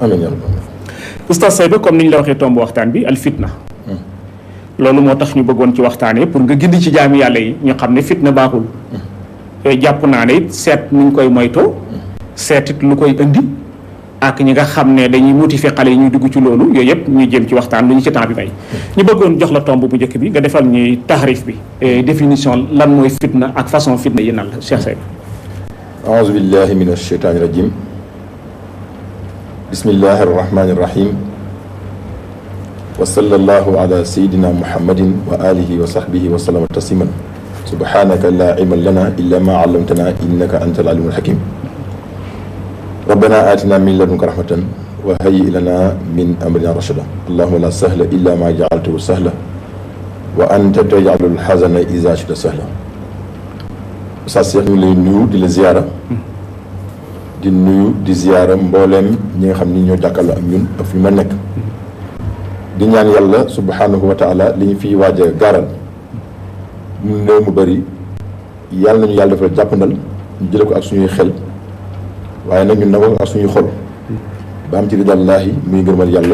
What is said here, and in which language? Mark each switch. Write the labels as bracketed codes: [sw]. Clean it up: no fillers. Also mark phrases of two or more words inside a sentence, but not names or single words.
[wo] oustaz Sayba comme ni ñu la waxee tomb waxtaan bi al fitna loolu moo tax ñu bëggoon ci waxtaanee pour nga gindi ci jaami yàlla yi ñu xam ne fitna baaxul jàpp naa ne it seet nuñ koy moytoo seetit lu koy indi ak ñi nga xam ne dañuy motiver xale yi ñuy dugg ci loolu yooyu yëpp ñu jëm ci waxtaan lu ñu ci temps bi may ñu bëggoon jox la tomb bu njëkk bi nga defal ñuy taxrif bi définition lan mooy fitna ak façon fitna yi nan la Cheikh Sayba [ar] أعوذ بالله من الشيطان الرجيم بسم الله الرحمن الرحيم وصلى الله على سيدنا محمد وعلى آله وصحبه وسلم تسليما سبحانك لا علم لنا إلا ما علمتنا إنك أنت ال العليم الحكيم ربنا آتنا من لدنك رحمة وهيئ لنا من أمرنا رشدا اللهم لا سهل إلا ما جعلته سهلا وأنت تجعل الحزن إذا شئت سهلا [wo] sa Cheikh ñu lay nuyu di la ziyaara di nuyu di ziyaara mbooleem ñi nga xam ni ñoo jàkkaarloo ak ñun ak fi ma nekk di ñaan yàlla [ar] سبحانه وتعالى [wo] li ñu fiy waaj a gaaral mu néew mu bëri yàlla nañu yàlla dafa jàppandal ñu jële ko ak suñuy xel waaye nag ñu nangoo ak suñuy xol ba am ci ridallaahi muy ngërëmal yàlla.